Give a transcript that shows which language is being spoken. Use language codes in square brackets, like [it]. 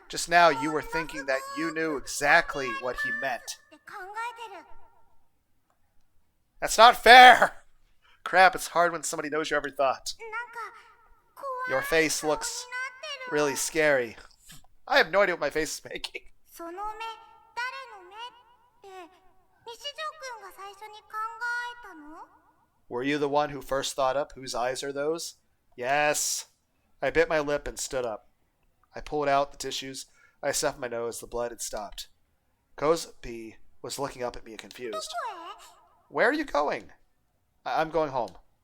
[en] Just now you were thinking that you knew exactly what he meant. [ja] って考えてる [en] That's not fair! Crap, it's hard when somebody knows your every thought. [ja] なんか怖い [en] Your face [ja] 顔にな [en] looks [ja] ってる [en] really scary. I have no idea what my face is making. [ja] その目誰の目って西条くんが最初に考えたの [en] Were you the one who first thought up whose eyes are those? Yes. I bit my lip and stood up. I pulled out the tissues. I stuffed my nose. The blood had stopped. Kozupii was looking up at me confused. どこへ Where are you going? I'm going home.